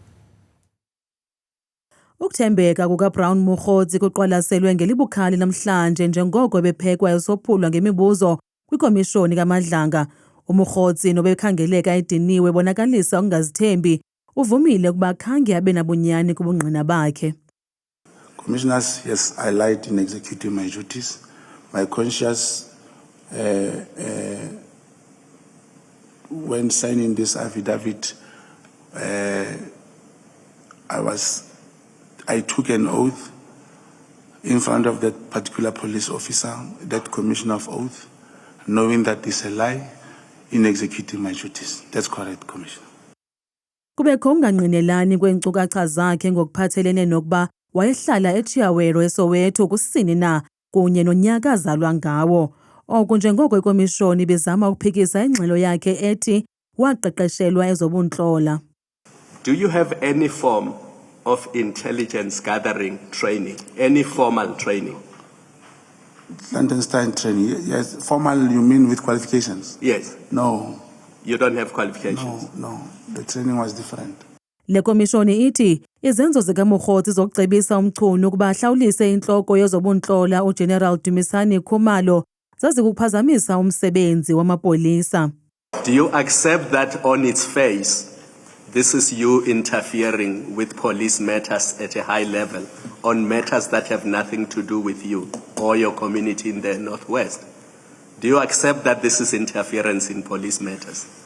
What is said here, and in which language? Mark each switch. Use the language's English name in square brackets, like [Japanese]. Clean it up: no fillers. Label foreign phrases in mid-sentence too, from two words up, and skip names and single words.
[Xhosa] Ukuthembeka kukaBrown Mokgotsi kuqwalaselwe ngelibukhali namhlanje njengoko ebephekwa esophulwa ngemibuzo kwikomishoni kaMadlanga. UMokgotsi nobekhangeleka ediniwe bonakalisa ukungazithembi, uvumile ukuba khange abe nabunyani kubungqina bakhe. [English] Commissioners, yes, I lied in executing my duties. My conscience, when signing this affidavit, I took an oath in front of that particular police officer, that commissioner of oath, knowing that it's a lie in executing my duties. That's correct, Commissioner. [Xhosa] Kubekho ukungangqinelani kweenkcukacha zakhe ngokuphathelene nokuba wayehlala eChiawelo eSoweto kusini na kunye nonyaka azalwa ngawo. Oku njengoko ikomishoni bezama ukuphikisa ingxelo yakhe ethi waqeqeshelwa ezobuntlola. [English] Do you have any form of intelligence gathering training, any formal training? Landenstein training, yes. Formal, you mean with qualifications? Yes. No. You don't have qualifications? No. The training was different. [Xhosa] Le komishoni ithi izenzo zikaMokgotsi zokucebisa umchunu ukuba ahlawulise intloko yezobuntlola uGeneral Dumisani Khumalo zazikuphazamisa umsebenzi wamapolisa. [English] Do you accept that on its face, this is you interfering with police matters at a high level, on matters that have nothing to do with you or your community in the Northwest? Do you accept that this is interference in police matters?